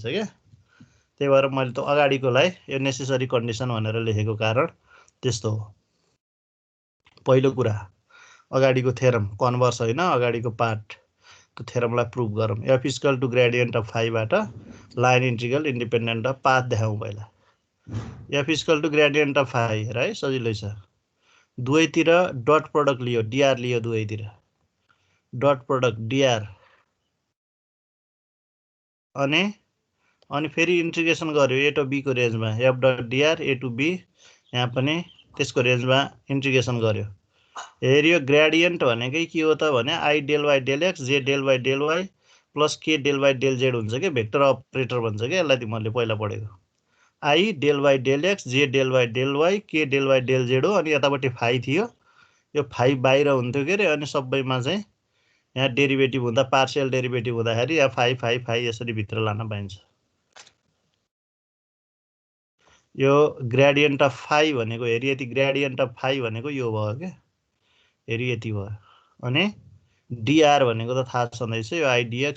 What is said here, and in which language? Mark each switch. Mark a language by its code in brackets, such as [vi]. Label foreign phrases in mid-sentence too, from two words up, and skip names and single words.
[ne] क्या त्यही भएर मैले त अगाडिकोलाई यो [en] necessary condition [ne] भनेर लेखेको कारण त्यस्तो हो पहिलो कुरा अगाडिको [en] theorem converse [ne] होइन अगाडिको पार्टको थ्योरमलाई प्रुभ गरौँ [en] F equal to gradient of [ne] फाइबाट [en] line integral independent of path [ne] देखाउँ पहिला [en] F equal to gradient of phi [ne] है सजिलै छ दुवैतिर [en] dot product [ne] लियो डिआर लियो दुवैतिर [en] dot product dr [ne] अनि फेरि इन्टिग्रेसन गर्यो [en] a to [ne] बीको रेन्जमा [en] F dot dr a to b [ne] यहाँ पनि त्यसको रेन्जमा इन्टिग्रेसन गर्यो हेरियो ग्रेडियन्ट भनेकै के हो त भने [en] i del y del x j del y del y plus k del y del z [ne] हुन्छ कि [en] vector operator [ne] भन्छ कि यसलाई तिमीहरूले पहिला पढेको [en] i del y del x j del y del y k del y del z [ne] हो अनि यतापट्टि फाइ थियो यो फाइ बाहिर हुन्थ्यो के अरे अनि सबैमा चाहिँ यहाँ डेरिभेटिभ हुँदा [en] partial derivative [ne] हुँदाखेरि यहाँ [en] phi phi phi [ne] यसरी भित्र लान पाइन्छ यो [en] gradient of phi [ne] भनेको हेरी यति [en] gradient of phi [ne] भनेको यो भयो क्या हेरी यति भयो अनि डिआर भनेको त थाहा छँदैछ यो आइडिएक्स